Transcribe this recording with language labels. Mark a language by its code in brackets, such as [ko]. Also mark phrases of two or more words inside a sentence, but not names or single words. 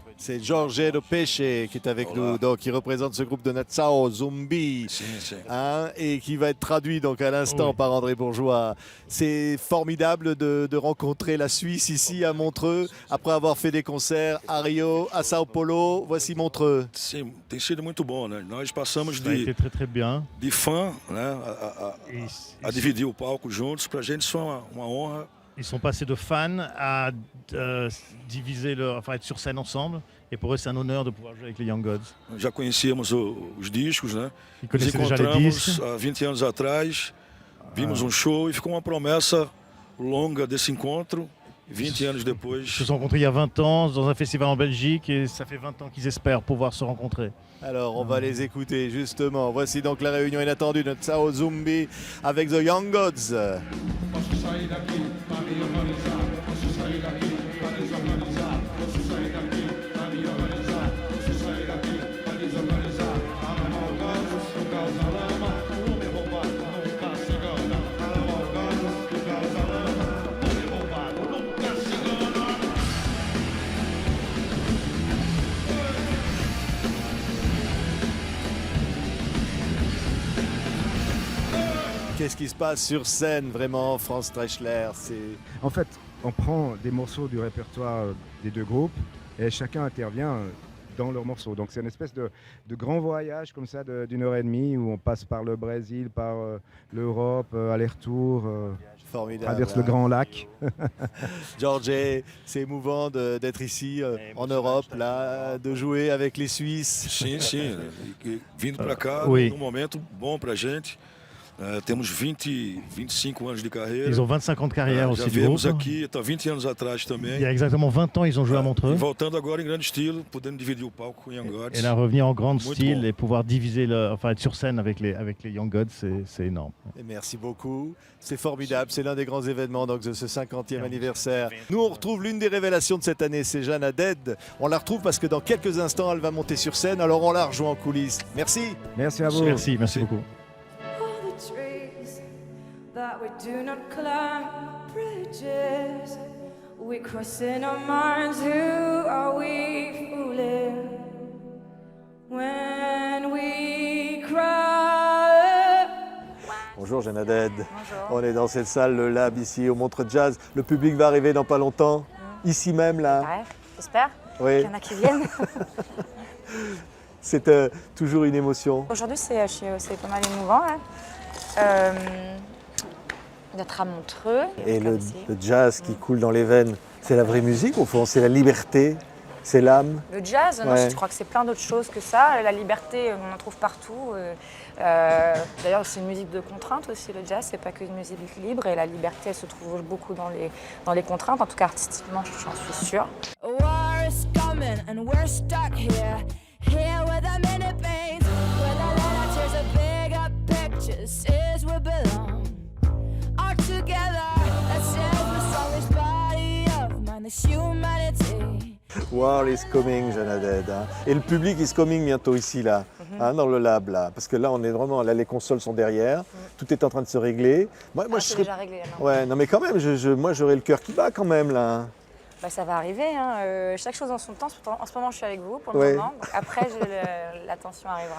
[fr] C'est Jorge do Peixe qui est avec nous, donc qui représente ce groupe de Natsao Zombie, hein, et qui va être traduit donc à l'instant par André Bourgeois. C'est formidable de rencontrer la Suisse ici à Montreux, après avoir fait des concerts à Rio, à Sao Paulo. Voici Montreux. [pt] Sim, tem sido muito bom, né? Nós passamos [fr] Ça a été très très bien. [pt] de fã, né, a [fr] Ils, [pt] dividir o palco juntos. Pra gente isso é uma honra. [fr] ils sont passés de fans à diviser enfin être sur scène ensemble. Et pour eux, c'est un honneur de pouvoir jouer avec les Young Gods. [pt] Já conhecíamos os discos, né? [fr] Ils [pt] Nos [fr] connaissaient déjà les [pt] encontramos [fr] disques. [pt] há 20 anos atrás, vimos um show e ficou uma promessa longa desse encontro. 20 anos [fr] Ils [pt] depois, [fr] se sont rencontrés il y a 20 ans dans un festival en Belgique et ça fait 20 ans qu'ils espèrent pouvoir se rencontrer. Alors on va les écouter justement. Voici donc la réunion inattendue de Natsao Zombie avec The Young Gods. [pt] Posso sair daqui pra me organizar. Posso sair daqui pra desorganizar. Posso sair daqui pra me organizar. Posso sair daqui pra desorganizar. Amalgamas, que causa lama. O homem roubado nunca se engana. Amalgamas, que causa lama. O homem roubado nunca se engana. [fr] Qu'est-ce qui se passe sur scène vraiment, Franz Treichler? En fait, on prend des morceaux du répertoire des deux groupes et chacun intervient dans leurs morceaux. Donc c'est une espèce de grand voyage comme ça d'une heure et demie où on passe par le Brésil, par l'Europe, aller-retour, Formidable. traverse le Grand Lac. Jorge, c'est émouvant d'être ici en Europe, là, de jouer avec les Suisses. [pt] sim, sim. E vindo pra cá, [fr] Oui. [pt] num momento bom pra gente. Temos 25 anos de carreira. [fr] Ils ont 25 ans de carrière [pt] Já [fr] aussi du groupe. [pt] viemos aqui, há 20 anos atrás [fr] Il y [pt] também. [fr] a exactement 20 ans, ils ont joué à [pt] E [fr] Montreux. [pt] voltando agora em grande estilo, podendo dividir o palco com Young Gods. [fr] Et là, revenir en grand [pt] Muito [fr] style [pt] bon. [fr] et pouvoir diviser, enfin être sur scène avec les Young Gods, c'est énorme. Et merci beaucoup. C'est formidable. C'est l'un des grands événements donc, de ce 50e anniversaire. Nous, on retrouve l'une des révélations de cette année, c'est Jeanne Haddad. On la retrouve parce que dans quelques instants, elle va monter sur scène. Alors on la rejoint en coulisses. Merci. Merci à vous. Merci beaucoup. [en] All the trees that we do not climb, bridges we cross in our minds. Who are we fooling when we cry? [fr] Bonjour Jeanne Haddad. On est dans cette salle, le Lab, ici au Montreux Jazz. Le public va arriver dans pas longtemps. Ici même, là. Ouais, j'espère Oui. qu'il y en a qui viennent. C'est toujours une émotion. Aujourd'hui, c'est pas mal émouvant hein. D'être à Montreux. Et comme le ici. jazz qui coule dans les veines, c'est la vraie musique au fond, c'est la liberté, c'est l'âme. Le jazz, non, Ouais. je crois que c'est plein d'autres choses que ça. La liberté, on en trouve partout. D'ailleurs, c'est une musique de contrainte aussi, le jazz. C'est pas qu'une musique libre. Et la liberté, elle se trouve beaucoup dans les contraintes. En tout cas, artistiquement, j'en suis sûre. [en] A war is coming, and we're stuck here with a minute veins, where the letter tears a bigger picture, says we belong all together. That says the strongest body of mine, this humanity. World is coming, [fr] Jeanne. Hein. Et le public [en] is coming [fr] bientôt ici, là, hein, dans le lab, là. Parce que là, on est vraiment, là, les consoles sont derrière, tout est en train de se régler. Moi, je c'est serais... déjà réglé, non? Ouais, non, mais quand même, moi, j'aurais le cœur qui bat quand même, là. Bah, ça va arriver, hein. Chaque chose en son temps. En ce moment, je suis avec vous pour le Ouais. moment. Donc après, l'attention arrivera.